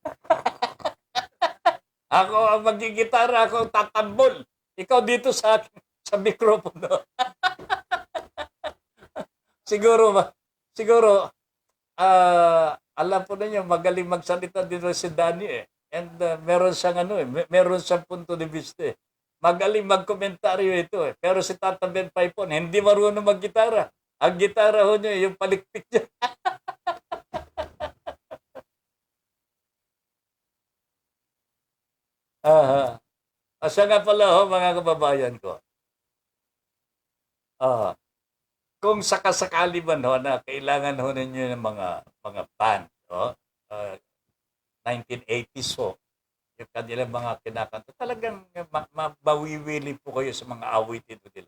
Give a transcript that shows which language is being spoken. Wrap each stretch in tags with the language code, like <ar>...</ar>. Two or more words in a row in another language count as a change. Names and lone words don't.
<tl>Ako ang magigitara, ako ang tatambol. Ikaw dito sa akin, sa mikropono. Siguro ba? Siguro, alam po ninyo, magaling magsalita dito si Danny eh. And meron siyang meron siyang</tl> <es>punto de vista</es> <tl>eh. Magaling magkomentaryo ito eh. Pero si Tata Ben Paipon, hindi marunong maggitara. Ang gitara ho niya, yung palikpik niya. Aha. Asa nga pala ho, mga kababayan ko. Ah, kung sakasakali man ho na kailangan ho ninyo ng mga band, uh, 1980s ho, yung kanilang mga kinakanta, talagang mabawiwili po kayo sa mga awitin nila.</tl>